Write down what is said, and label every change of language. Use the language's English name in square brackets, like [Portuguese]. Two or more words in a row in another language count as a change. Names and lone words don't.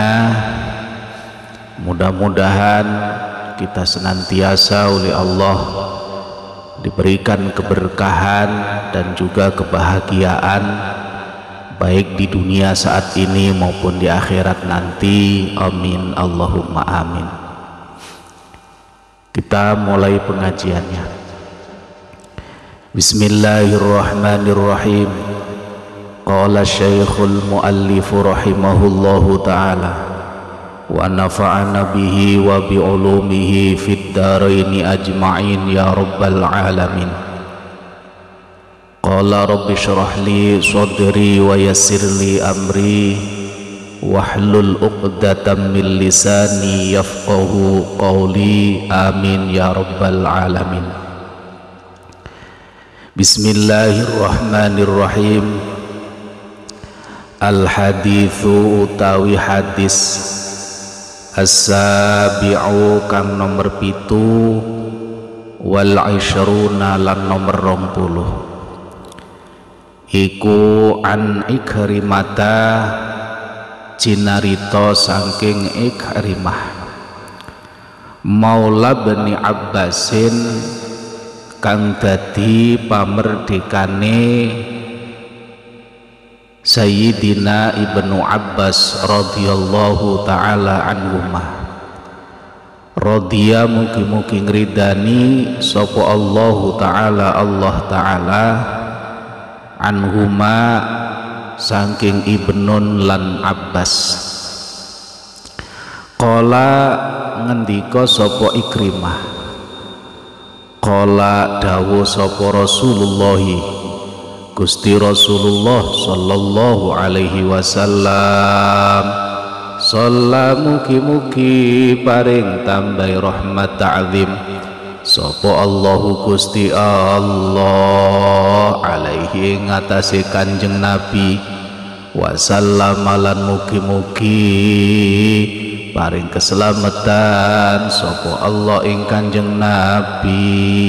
[Indonesian] Mudah-mudahan kita senantiasa oleh Allah diberikan keberkahan dan juga kebahagiaan, baik di dunia saat ini maupun di akhirat nanti. [Arabic] آمين اللهم آمين. [Indonesian] Kita mulai pengajiannya. [Arabic] Bismillahirrahmanirrahim. قال شيخ المؤلف رحمه الله تعالى ونفعنا به وبعلومه في الدارين أجمعين يا رب العالمين. قال رب اشرح لي صدري ويسر لي أمري واحلل عقدة من لساني يفقهوا قولي. آمين يا رب العالمين. Bismillahirrahmanirrahim. [Javanese] Al-hadithu utawi hadis as-sabi'u kang nomor 7 wal 'ishruna lan nomor 20 iku an Ikrimata cinarita saking Ikrimah Maula Bani Abbasin kang dadi pamerdekane Sayyidina Ibnu Abbas [Arabic] رضي الله تعالى عنهما. [Javanese] Radhiya mugi-mugi ngridani sapa [Arabic] الله تعالى [Javanese] Allah ta'ala anhuma saking Ibnun lan Abbas. Qala ngendika sapa Ikrimah, qala dawuh sapa Rasulullah Gusti Rasulullah [Arabic] صلى الله عليه وسلم, [Javanese] shalla mugi-mugi paring tambahi rahmat ta'zim sapa Allahu Gusti Allah alaihi ngatasi Kanjeng Nabi wasallam lan mugi-mugi paring keselamatan sapa Allah ing Kanjeng Nabi.